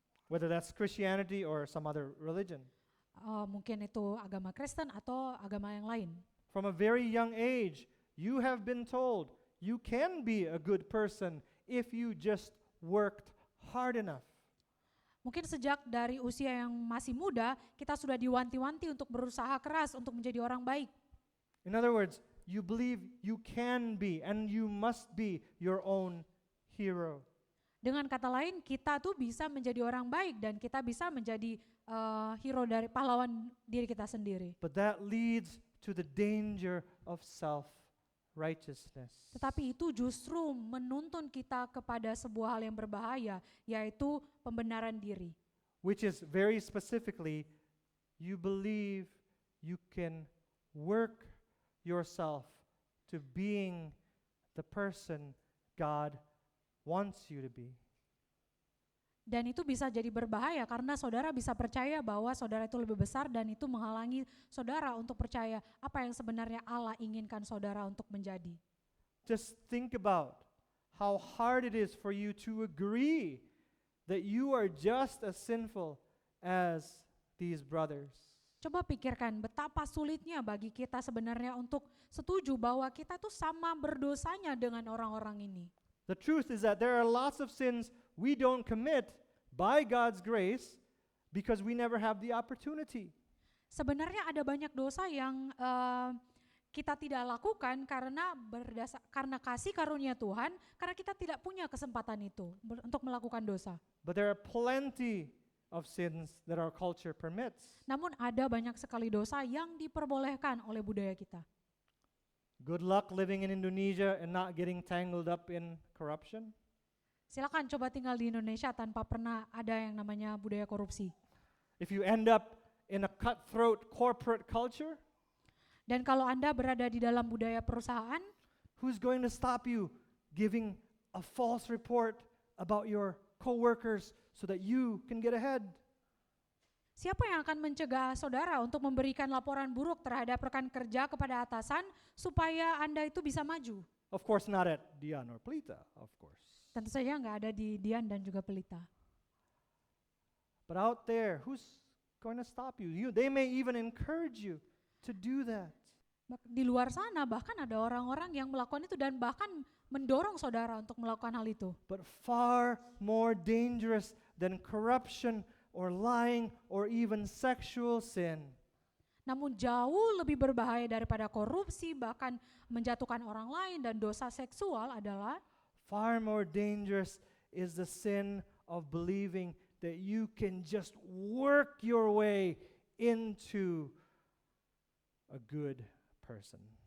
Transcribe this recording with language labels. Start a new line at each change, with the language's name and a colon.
English: Whether that's Christianity or some other religion.
Indonesian: Mungkin itu agama Kristen atau agama yang lain.
English: From a very young age, you have been told you can be a good person if you just worked hard enough.
Indonesian: Mungkin sejak dari usia yang masih muda, kita sudah diwanti-wanti untuk berusaha keras untuk menjadi orang baik.
English: In other words, you believe you can be and you must be your own hero.
Indonesian: Dengan kata lain, kita tuh bisa menjadi orang baik dan kita bisa menjadi hero dari pahlawan diri kita sendiri.
English: But that leads to the danger of self-righteousness.
Indonesian: Tetapi itu justru menuntun kita kepada sebuah hal yang berbahaya, yaitu pembenaran diri.
English: Which is very specifically, you believe you can work yourself to being the person God wants you to be.
Indonesian: Dan itu bisa jadi berbahaya karena saudara bisa percaya bahwa saudara itu lebih besar dan itu menghalangi saudara untuk percaya apa yang sebenarnya Allah inginkan saudara untuk menjadi.
English: Just think about how hard it is for you to agree that you are just as sinful as these brothers.
Indonesian: Coba pikirkan betapa sulitnya bagi kita sebenarnya untuk setuju bahwa kita tuh sama berdosanya dengan orang-orang ini.
English: The truth is that there are lots of sins we don't commit by God's grace because we never have the opportunity.
Indonesian: Sebenarnya ada banyak dosa yang kita tidak lakukan karena kasih karunia Tuhan, karena kita tidak punya kesempatan itu untuk melakukan dosa.
English: But there are plenty of sins that our culture permits.
Indonesian: Namun ada banyak sekali dosa yang diperbolehkan oleh budaya kita.
English: Good luck living in Indonesia and not getting tangled up in corruption.
Indonesian: Silakan coba tinggal di Indonesia tanpa pernah ada yang namanya budaya korupsi.
English: If you end up in a cutthroat corporate culture,
Indonesian: Dan kalau Anda berada di dalam budaya perusahaan,
English: who's going to stop you giving a false report about your coworkers so that you can get ahead?
Indonesian: siapa yang akan mencegah saudara untuk memberikan laporan buruk terhadap rekan kerja kepada atasan supaya Anda itu bisa maju?
English: Of course, not at Dian or Pelita, of course.
Indonesian: Tentu saja nggak ada di Dian dan juga Pelita.
English: But out there, who's going to stop you? They may even encourage you to do that.
Indonesian: Di luar sana bahkan ada orang-orang yang melakukan itu dan bahkan mendorong saudara untuk melakukan hal itu.
English: But far more dangerous than corruption or lying or even sexual sin
Indonesian: Namun jauh lebih berbahaya daripada korupsi, bahkan menjatuhkan orang lain dan dosa seksual adalah
English: far more dangerous is the sin of believing that you can just work your way into a good person.